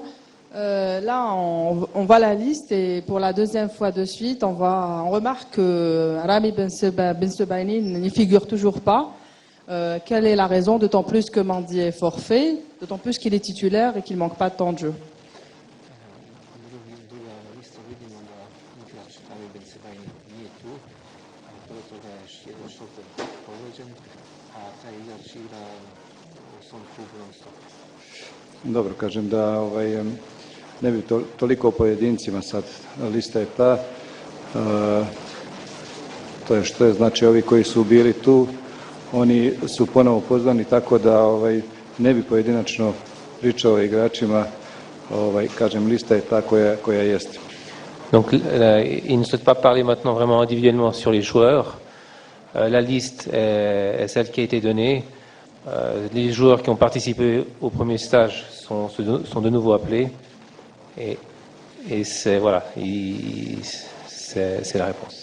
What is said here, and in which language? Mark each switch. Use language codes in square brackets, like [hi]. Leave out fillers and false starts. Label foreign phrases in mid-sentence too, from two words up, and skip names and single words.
[fr] Là, on voit la liste et pour la deuxième fois de suite, on remarque que Rami Bensebaini n'y figure toujours pas. Quelle est la raison, d'autant plus que Mandi est forfait, d'autant plus qu'il est titulaire et qu'il ne manque pas de temps de jeu? [hr] Dobro, kažem da ne bi toliko o pojedincima sad, lista je ta, to je što je, znači ovi koji su bili tu, oni su ponovo pozvani, tako da ne bi pojedinačno pričao o igračima, kažem lista je ta koja jeste. [fr] Donc il ne souhaite pas parler maintenant vraiment individuellement sur les joueurs. La liste est celle qui a été donnée. Les joueurs qui ont participé au premier stage sont de nouveau appelés et c'est voilà, c'est la réponse.